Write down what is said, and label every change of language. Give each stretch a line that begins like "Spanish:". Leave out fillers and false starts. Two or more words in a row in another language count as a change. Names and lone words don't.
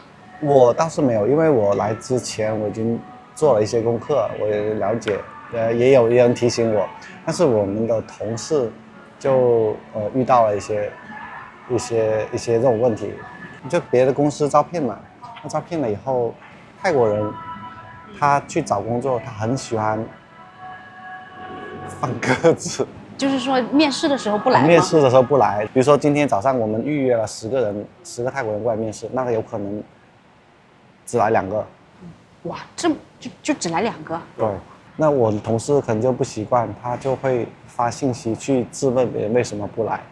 Chinese: 我倒是沒有，因為我來之前我已經做了一些功課，我也了解，也有人提醒我。但是我們的同事就遇到了一些這種問題，就別的公司招聘嘛，他招聘了以後，泰國人他去找工作，他很喜歡放鴿子，就是說面試的時候不來嗎？面試的時候不來，比如說今天早上我們預約了10個泰國人過來面試，那個有可能只來2個，哇，这就只來2個？對，那我的同事可能就不習慣，他就會發信息去質問別人為什麼不來。